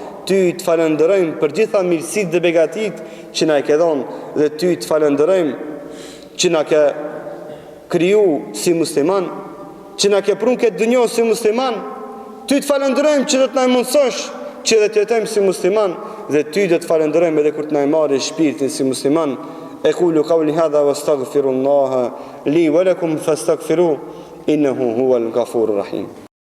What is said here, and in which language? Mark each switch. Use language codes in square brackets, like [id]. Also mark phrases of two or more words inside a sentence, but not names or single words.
[sq] Ty të falënderojmë për gjitha mirësitë dhe begatit që na i ka dhënë, dhe ty të falënderojmë që na ka kriju si musliman, që na ke prunë këtë dunjë si musliman. Ty të falënderojmë që do të na mundsosh që dhe të jetojmë si musliman, dhe ty do të falënderojmë edhe kur të na marrë shpirtin si musliman. [ar] أقول قولي هذا وأستغفر الله لي ولكم فاستغفروه إنه هو الغفور الرحيم.